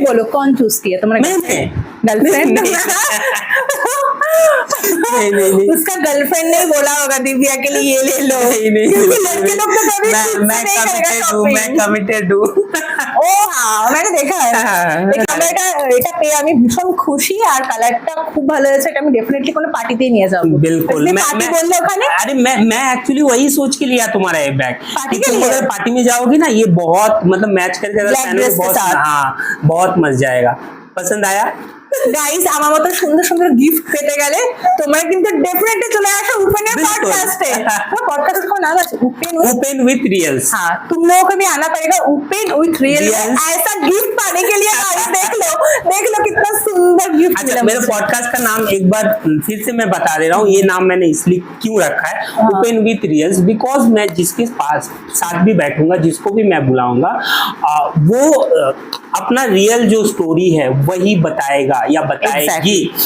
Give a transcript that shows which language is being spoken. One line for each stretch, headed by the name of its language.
Hindi: बोलो कौन चूज किया तुम्हारे? गर्लफ्रेंड? नहीं, उसका गर्लफ्रेंड नहीं बोला होगा दिव्या के लिए ये ले लो। क्योंकि लड़के लोग तो कभी मैं कमिटेड हूँ।
Bangla: ও হ্যাঁ
Hindi: मैंने देखा है।
Bangla: এটা পেয়ে আমি ভীষণ খুশি, আর কালারটা খুব ভালো হয়েছে, এটা আমি ডেফিনেটলি কোনো পার্টিতেই নিয়ে যাব।
Hindi: बिल्कुल।
Bangla: पार्टी बोलले ओखाने,
Hindi: अरे मैं एक्चुअली वही सोच के लिया तुम्हारा ये बैग। पार्टी के लिए अगर पार्टी में जाओगी ना, ये बहुत मतलब मैच करके अगर पहनोगे बहुत मजा जाएगा। पसंद आया?
Bangla: গাইস, আমার মতো সুন্দর সুন্দর গিফট পেতে গেলে তোমরা কিন্তু ডেফিনেটলি চলে আসো उपेन पॉडकास्ट
Hindi: पे। पॉडकास्ट का नाम है उपेन विथ रियल्स। हाँ, तुम लोगों को भी आना पड़ेगा उपेन विथ रियल्स। ऐसा गिफ्ट पाने के लिए गाइस देख लो कितना सुंदर गिफ्ट अच्छा, मिला। मेरे पॉडकास्ट का नाम एक बार फिर से मैं बता दे रहा हूँ। ये नाम मैंने इसलिए क्यों रखा है, उपेन विथ रियल्स, बिकॉज मैं जिसके पास साथ भी बैठूंगा, जिसको भी मैं बुलाऊंगा, वो अपना रियल जो स्टोरी है वही बताएगा या बताएगी।